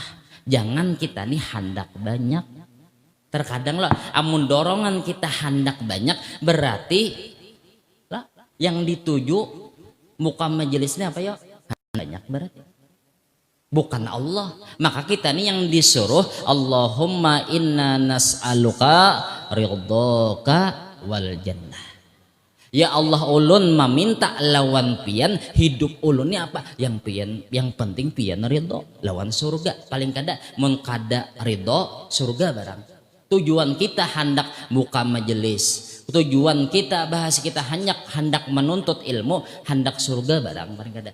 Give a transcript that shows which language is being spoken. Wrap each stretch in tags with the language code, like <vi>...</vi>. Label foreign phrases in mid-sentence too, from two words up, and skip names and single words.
<bjn>Jangan kita nih handak banyak. Terkadang lah amun dorongan kita handak banyak berarti yang dituju muka majelisnya apa ya banyak berarti bukan Allah. Maka kita nih yang disuruh</bjn> <ar>اللهم إنا نسألك رضاك والجنة.</ar> <bjn>Ya Allah ulun meminta lawan pian hidup ulun ini apa yang pian yang penting pian ridho lawan surga. Paling kada mun kada ridho surga barang. Tujuan kita hendak buka majelis, tujuan kita bahas kita hendak menuntut ilmu, hendak surga barang paling kada.</bjn>